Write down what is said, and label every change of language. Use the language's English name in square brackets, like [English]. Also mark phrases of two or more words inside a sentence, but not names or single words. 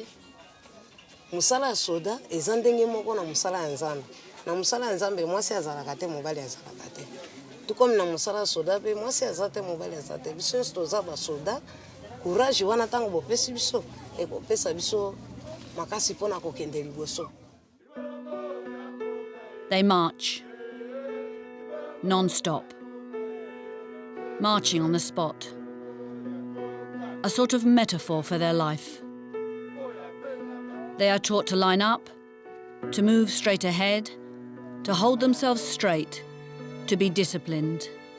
[Lingala] Musala soda ezandenge moko na musala nzambe. Na musala nzambe mwasi azalaka te mobali azalaka te. Tukomi na musala soda pe mwasi azate mobali azate. Biso stoza ba soda courage wana tango bopesi biso e kopesa biso makasi pona kokende liboso. [English] They march non-stop, marching on the spot, a sort of metaphor for their life. They are taught to line up, to move straight ahead, to hold themselves straight, to be disciplined.